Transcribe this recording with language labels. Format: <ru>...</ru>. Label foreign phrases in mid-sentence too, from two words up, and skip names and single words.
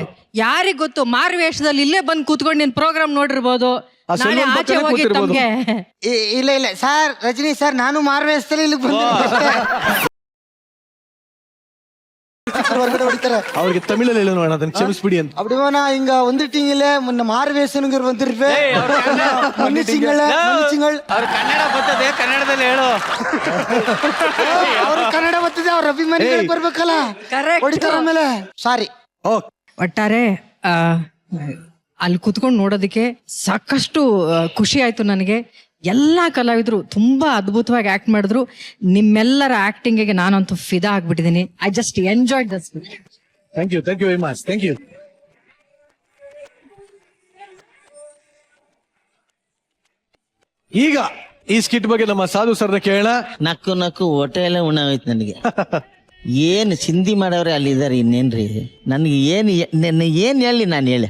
<kn>ಯಾರಿಗ್ ಗೊತ್ತು, ಮಾರುವೇಷದಲ್ಲಿ ಇಲ್ಲೇ ಬಂದು ಕೂತ್ಕೊಂಡು ನಿನ್ ಪ್ರೋಗ್ರಾಮ್ ನೋಡಿರ್ಬೋದು. ನಾಳೆ ಆಚೆ ಹೋಗಿ ತಮ್ಗೆ ಇಲ್ಲ ಸರ್, ರಜನಿ ಸರ್, ನಾನು ಮಾರ್ವೇಸ್ತಲ್ಲಿ ಇಲ್ಲಿ ಹೊರಗಡೆ ಹೊಡಿತಾರೆ. ಅವ್ರಿಗೆ ತಮಿಳಲ್ಲಿ ಹೇಳೋಣ, ಅದನ್ನ ಕ್ಷಮಿಸ್ಬಿಡಿ ಅಂತ.</kn> <ta>அப்படிவானா இங்க வந்துட்டீங்களே, முன்ன மார்வேசனுங்க வந்திருப்பே. மன்னிச்சிங்களே, மன்னிச்சிங்கள்.</ta> <kn>ಅವ್ರ ಕನ್ನಡ ಬರ್ತದೆ, ಕನ್ನಡದಲ್ಲಿ ಹೇಳು. ಅವ್ರ ಕನ್ನಡ ಬರ್ತದೆ, ಅವ್ರ ಅಭಿಮಾನಿಗಳು ಬರ್ಬೇಕಲ್ಲ, ಹೊಡಿತಾರ ಮೇಲೆ. ಸಾರಿ. ಒಟ್ಟಾರೆ ಅಲ್ಲಿ ಕುತ್ಕೊಂಡು ನೋಡೋದಕ್ಕೆ ಸಾಕಷ್ಟು ಖುಷಿ ಆಯ್ತು ನನಗೆ. ಎಲ್ಲ ಕಲಾವಿದರು ತುಂಬಾ ಅದ್ಭುತವಾಗಿ ಆಕ್ಟ್ ಮಾಡಿದ್ರು. ನಿಮ್ಮೆಲ್ಲರ ಆಕ್ಟಿಂಗಿಗೆ ನಾನಂತೂ ಫಿದಾ ಆಗ್ಬಿಟ್ಟಿದ್ದೀನಿ.</kn> <en>I just enjoyed this. Thank you very much. Thank you.</en> <kn>ಈಗ ಈ ಸ್ಕಿಟ್ ಬಗ್ಗೆ ನಮ್ಮ ಸಾಧು ಸರ್ನ ಕೇಳೋಣ. ನಕ್ಕು ಹೊಟ್ಟೆ ಎಲ್ಲ ಉಣ್ಣಾಗೋಯ್ತು ನನಗೆ. ಏನ್ ಚಿಂದಿ ಮಾಡವ್ರೆ ಅಲ್ಲಿದ್ದಾರೆ, ಇನ್ನೇನ್ರಿ ನನ್ಗೆ ಏನ್ ಹೇಳಿ ನಾನು ಹೇಳಿ.</kn>